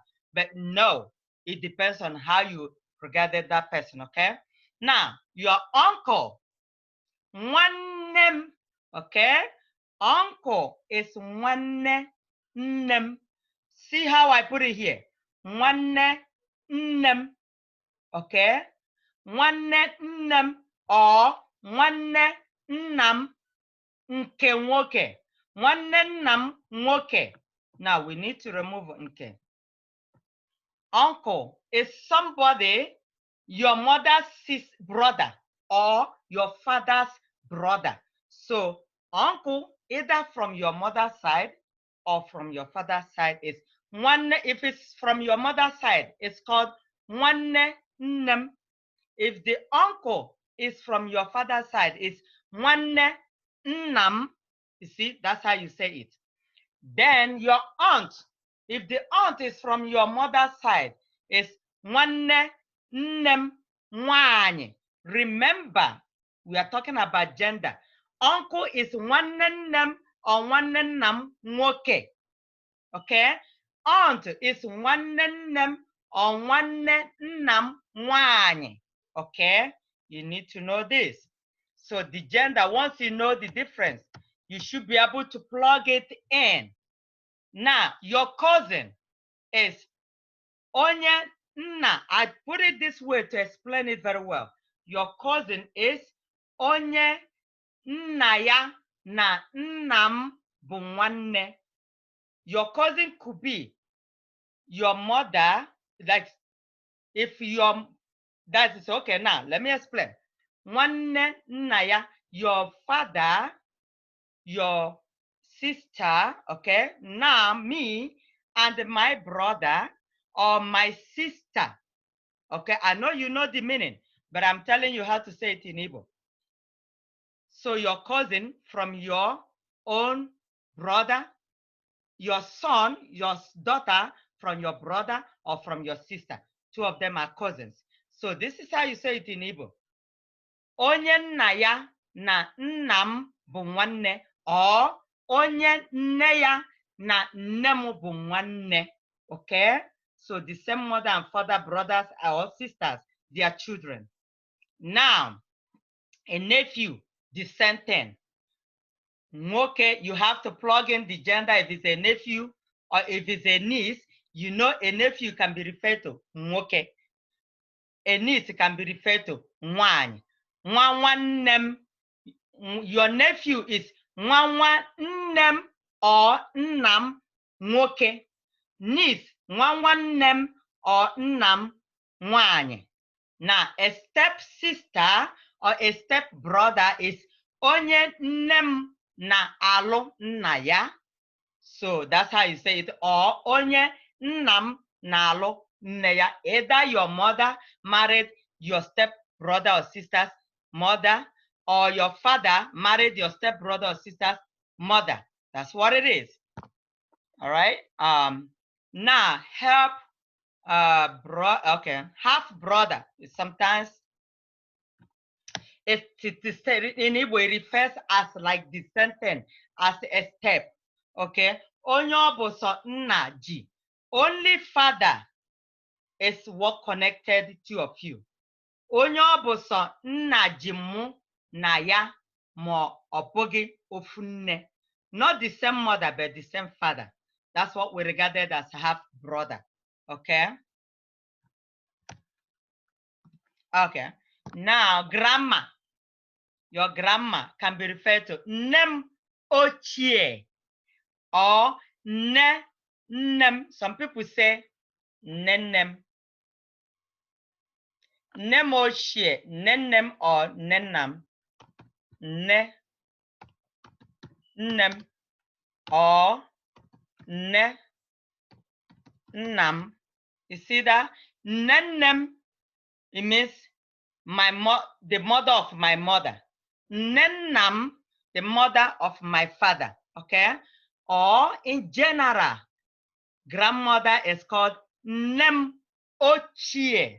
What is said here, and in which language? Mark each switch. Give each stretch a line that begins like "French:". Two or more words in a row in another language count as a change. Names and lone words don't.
English: But no, it depends on how you regarded that person, okay? Now, your uncle, nwanne, okay? Uncle is
Igbo: nwanne nnem.
English: See how I put it here?
Igbo: Nwanne nnem, okay? Nwanne nnem or nwanne nnam nke nwoke. Nwanne nnam nwoke.
English: Now we need to remove nke. Uncle is somebody, your mother's brother or your father's brother. So uncle, either from your mother's side or from your father's side, is one. If it's from your mother's side, it's called
Igbo: nwanne nnem.
English: If the uncle is from your father's side, it's
Igbo: nwanne nnam.
English: You see, that's how you say it. Then your aunt, if the aunt is from your mother's side, is
Igbo: nwanne nnem nwaanyị.
English: Remember, we are talking about gender. Uncle is
Igbo: nwanne nnem
English: or
Igbo: nwanne nnam nwoke.
English: Okay? Aunt is
Igbo: nwanne nnem
English: or
Igbo: nwanne nnam nwaanyị.
English: Okay? You need to know this. So the gender, once you know the difference, you should be able to plug it in. Now, your cousin is
Igbo: onye nna.
English: I put it this way to explain it very well. Your cousin is
Igbo: onye nna ya na nnam bụ nwanne.
English: Your cousin could be your mother, like if your, that is okay. Now, let me explain.
Igbo: Nwanne nna ya,
English: your father, your sister, okay? Now me and my brother or my sister, okay? I know you know the meaning, but I'm telling you how to say it in Igbo. So your cousin from your own brother, your son, your daughter from your brother or from your sister. Two of them are cousins. So this is how you say it in Igbo.
Igbo: Onye nna ya na nnam bụ nwanne, or onye nne ya na nnem bụ nwanne.
English: Okay? So the same mother and father, brothers or sisters, their children. Now, a nephew, the same thing. Okay, you have to plug in the gender if it's a nephew, or if it's a niece, you know a nephew can be referred to nwoke. A niece can be referred to nwaanyị.
Igbo: Nwa nwannem.
English: Your nephew is
Igbo: nwa nnem
English: or
Igbo: nnam nwoke. Niece, nwa nwannem or nnam nwaanyị.
English: Now, a step sister or a step brother is
Igbo: onye nnem na alụ nna ya.
English: So that's how you say it.
Igbo: Or onye nnam na alụ nne ya.
English: Either your mother married your step brother or sister's mother, or your father married your step brother or sister's mother. That's what it is. All right. Now help half brother is sometimes it is in Igbo, it refers as like the sentence, as a step.
Igbo: Okay. Onye ọ bụ sọ nna ji.
English: Only father is what connected two of you.
Igbo: Onye ọ bụ sọ nna ji mụ na ya ma ọ bụghị ofu nne.
English: Not the same mother, but the same father. That's what we regarded as half brother. Okay. Okay. Now, grandma. Your grandma can be referred to
Igbo: nnem ochie
English: or nnem. Some people say nennem.
Igbo: Nem ochie, nennem or nennam. Ne, nnem or ne, nnam.
English: You see that? Nennem, it means the mother of my mother. Nnenam, the mother of my father. Okay? Or in general, grandmother is called
Igbo: Nnem Ochie.